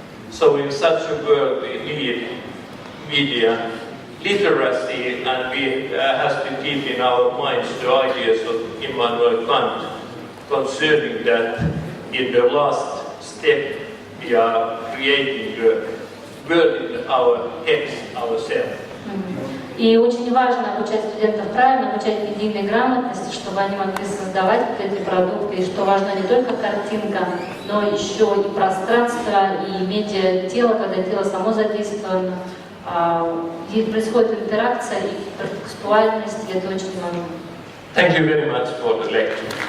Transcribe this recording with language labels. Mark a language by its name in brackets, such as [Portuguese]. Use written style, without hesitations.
[English] So in such a world we need media literacy, and we have to keep in our minds the ideas of Immanuel Kant concerning that in the last step we are creating the world in our heads ourselves. [Russian] И очень важно обучать студентов правильно, обучать медийной грамотности, чтобы они могли создавать вот эти продукты, и что важно не только картинка, но еще и пространство, и медиа-тело, когда тело само задействовано, где происходит интеракция и контекстуальность, и это очень важно. [English] Thank you very much for the lecture.